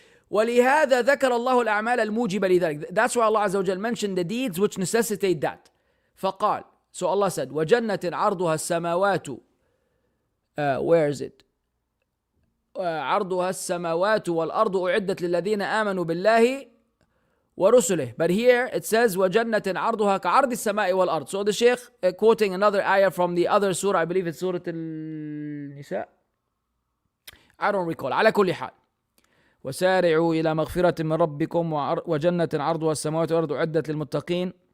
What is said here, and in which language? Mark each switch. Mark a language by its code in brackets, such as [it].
[ar] ولهذا ذكر الله الأعمال الموجبة لذلك. [en] That's why Allah Azza wa Jal mentioned the deeds which necessitate that. [ar] فقال, [en] so Allah said, [ar] وَجَنَّةٍ عَرْضُهَا السَّمَاوَاتُ [en] where is it? [ar] عرضها السماوات والأرض أعدت للذين آمنوا بالله ورسله. [en] But here it says [ar] وَجَنَّةٍ عَرْضُهَا كَعَرْضِ السَّمَاءِ وَالْأَرْضِ. [en] So the Shaykh quoting another ayah from the other surah, I believe it's Surah Al-Nisa. I don't recall. [ar] على كل حال. وسارعوا إلى مغفرة من ربكم وجنة عرضها السماوات والأرض أعدت للمتقين.